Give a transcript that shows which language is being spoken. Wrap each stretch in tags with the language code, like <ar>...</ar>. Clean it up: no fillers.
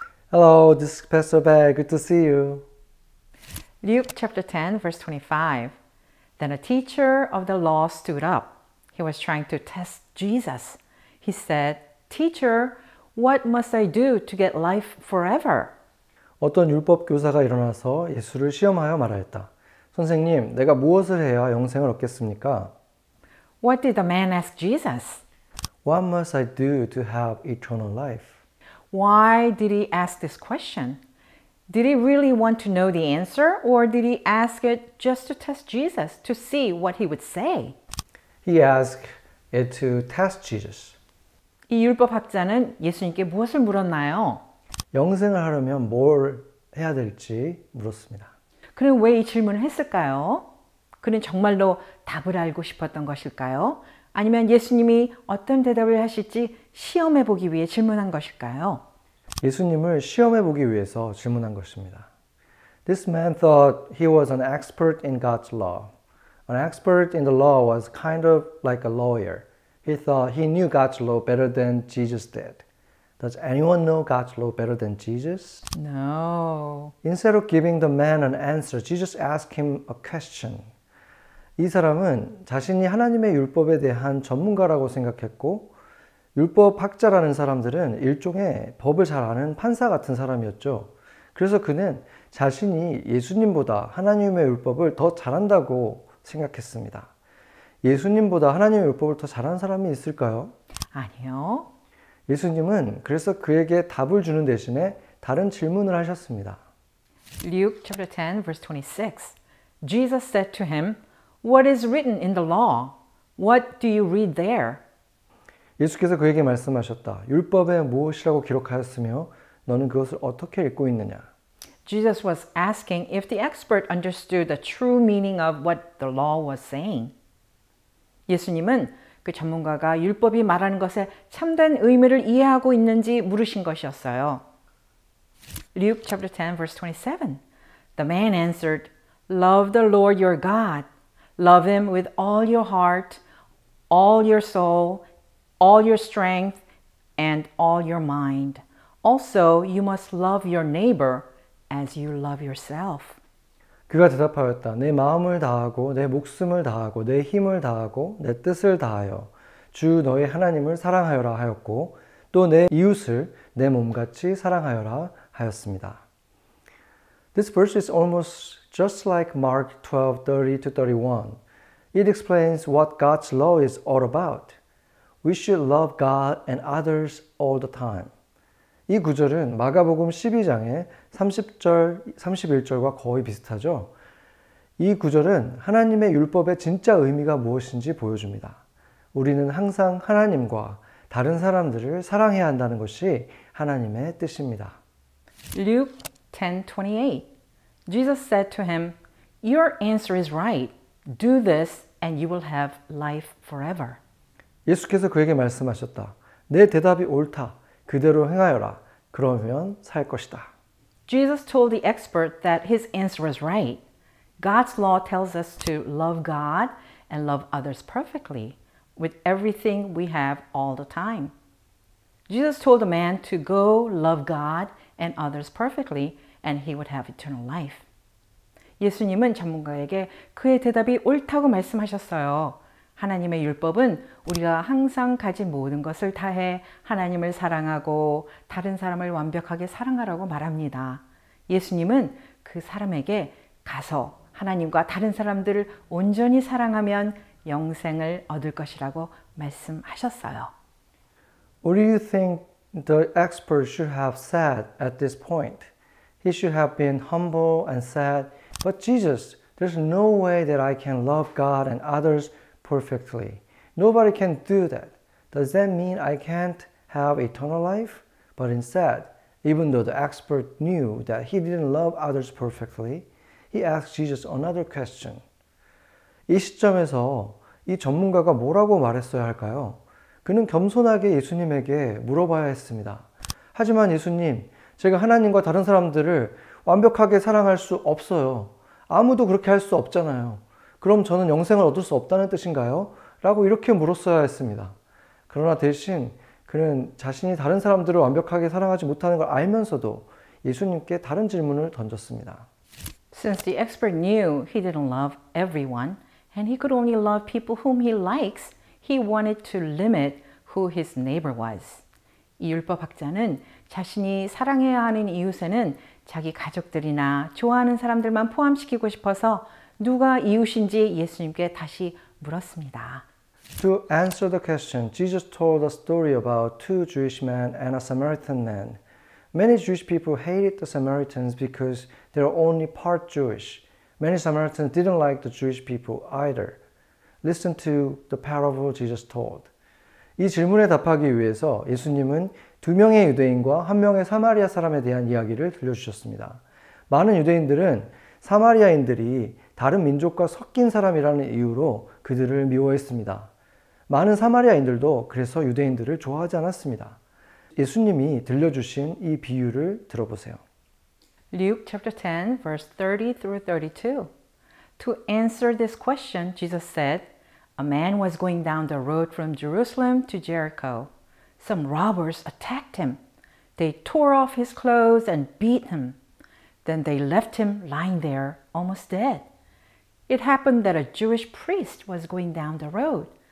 <en>Hello, this is Pastor Bear. Good to see you. Luke chapter 10 verse 25. Then a teacher of the law stood up. He was trying to test Jesus. He said, Teacher, what must I do to get life forever?</en> <ko>어떤 율법 교사가 일어나서 예수를 시험하여 말하였다. 선생님, 내가 무엇을 해야 영생을 얻겠습니까?</ko> <en>What did the man ask Jesus? What must I do to have eternal life? Why did he ask this question? Did he really want to know the answer, or did he ask it just to test Jesus to see what he would say? He asked it to test Jesus.</en> <ko>이 율법학자는 예수님께 무엇을 물었나요? 영생을 하려면 뭘 해야 될지 물었습니다. 그는 왜 이 질문을 했을까요? 그는 정말로 답을 알고 싶었던 것일까요? 아니면 예수님이 어떤 대답을 하실지 시험해 보기 위해 질문한 것일까요? 예수님을 시험해 보기 위해서 질문한 것입니다.</ko> <en>This man thought he was an expert in God's law. An expert in the law was kind of like a lawyer. He thought he knew God's law better than Jesus did. Does anyone know God's law better than Jesus? No. Instead of giving the man an answer, Jesus asked him a question.</en> <ko>이 사람은 자신이 하나님의 율법에 대한 전문가라고 생각했고 율법학자라는 사람들은 일종의 법을 잘 아는 판사 같은 사람이었죠. 그래서 그는 자신이 예수님보다 하나님의 율법을 더 잘한다고 생각했습니다. 예수님보다 하나님의 율법을 더 잘하는 사람이 있을까요? 아니요. 예수님은 그래서 그에게 답을 주는 대신에 다른 질문을 하셨습니다.</ko> <en>Luke chapter 10 verse 26. Jesus said to him, What is written in the law? What do you read there?</en> <ko>예수께서 그에게 말씀하셨다. 율법에 무엇이라고 기록하였으며 너는 그것을 어떻게 읽고 있느냐?</ko> <en>Jesus was asking if the expert understood the true meaning of what the law was saying.</en> <ko>예수님은 그 전문가가 율법이 말하는 것의 참된 의미를 이해하고 있는지 물으신 것이었어요.</ko> <en>Luke chapter 10 verse 27. The man answered, Love the Lord your God. Love him with all your heart, all your soul, all your strength, and all your mind. Also, you must love your neighbor as you love yourself.</en> <ko>그가 대답하였다. 내 마음을 다하고 내 목숨을 다하고 내 힘을 다하고 내 뜻을 다하여 주 너의 하나님을 사랑하여라 하였고 또 내 이웃을 내 몸같이 사랑하여라 하였습니다.</ko> <en>This verse is almost just like Mark 12:30 to 31. It explains what God's law is all about. We should love God and others all the time.</en> <ko>이 구절은 마가복음 12장의 30절, 31절과 거의 비슷하죠. 이 구절은 하나님의 율법의 진짜 의미가 무엇인지 보여줍니다. 우리는 항상 하나님과 다른 사람들을 사랑해야 한다는 것이 하나님의 뜻입니다.</ko> <en>Luke 10:28. Jesus said to him, Your answer is right. Do this and you will have life forever.</en> <ko>예수께서 그에게 말씀하셨다. 내 대답이 옳다. 그대로 행하여라. 그러면 살 것이다.</ko> <en>Jesus told the expert that his answer was right. God's law tells us to love God and love others perfectly with everything we have all the time. Jesus told the man to go love God and others perfectly and he would have eternal life.</en> <ko>예수님은 전문가에게 그의 대답이 옳다고 말씀하셨어요. 하나님의 율법은 우리가 항상 가진 모든 것을 다해 하나님을 사랑하고 다른 사람을 완벽하게 사랑하라고 말합니다. 예수님은 그 사람에게 가서 하나님과 다른 사람들을 온전히 사랑하면 영생을 얻을 것이라고 말씀하셨어요.</ko> <en>What do you think the expert should have said at this point? He should have been humble and said, "But Jesus, there's no way that I can love God and others perfectly. Nobody can do that. Does that mean I can't have eternal life?" But instead, even though the expert knew that he didn't love others perfectly, he asked Jesus another question.</en> <ko>이 시점에서 이 전문가가 뭐라고 말했어야 할까요? 그는 겸손하게 예수님에게 물어봐야 했습니다. 하지만 예수님, 제가 하나님과 다른 사람들을 완벽하게 사랑할 수 없어요. 아무도 그렇게 할 수 없잖아요. 그럼 저는 영생을 얻을 수 없다는 뜻인가요? 라고 이렇게 물었어야 했습니다. 그러나 대신 그는 자신이 다른 사람들을 완벽하게 사랑하지 못하는 걸 알면서도 예수님께 다른 질문을 던졌습니다.</ko> <en>Since the expert knew he didn't love everyone and he could only love people whom he likes, he wanted to limit who his neighbor was.</en> <ko>이 율법학자는 자신이 사랑해야 하는 이웃에는 자기 가족들이나 좋아하는 사람들만 포함시키고 싶어서 누가 이웃인지 예수님께 다시 물었습니다.</ko> <en>To answer the question, Jesus told a story about two Jewish men and a Samaritan man. Many Jewish people hated the Samaritans because they were only part Jewish. Many Samaritans didn't like the Jewish people either. Listen to the parable Jesus told.</en> <ko>이 질문에 답하기 위해서 예수님은 두 명의 유대인과 한 명의 사마리아 사람에 대한 이야기를 들려주셨습니다. 많은 유대인들은 사마리아인들이 다른 민족과 섞인 사람이라는 이유로 그들을 미워했습니다. 많은 사마리아인들도 그래서 유대인들을 좋아하지 않았습니다. 예수님이 들려주신 이 비유를 들어보세요.</ko> <en>Luke chapter 10 verse 30 through 32. To answer this question, Jesus said, "A man was going down the road from Jerusalem to Jericho. Some robbers attacked him. They tore off his clothes and beat him. Then they left him lying there, almost dead. It happened that a Jewish priest was going down the road.</en>